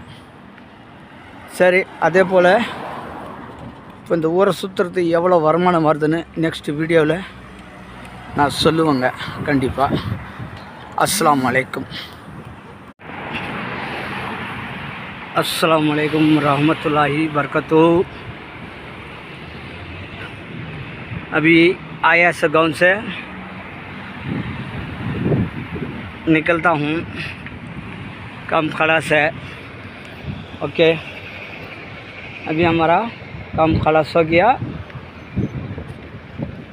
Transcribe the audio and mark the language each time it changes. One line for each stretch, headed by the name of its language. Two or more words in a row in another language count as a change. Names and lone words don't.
Tamil: சரி, அதே போல் இப்போ இந்த ஊரை சுற்றுறது எவ்வளோ வருமானம் வருதுன்னு நெக்ஸ்ட் வீடியோவில் நான் சொல்லுவேங்க கண்டிப்பாக.
Arabic: السلام عليكم. السلام عليكم رحمة الله بركاته.
Hindi: अभी आया से गाँव से निकलता हूँ काम खड़ा से, ओके? अभी हमारा काम खलास हो गया।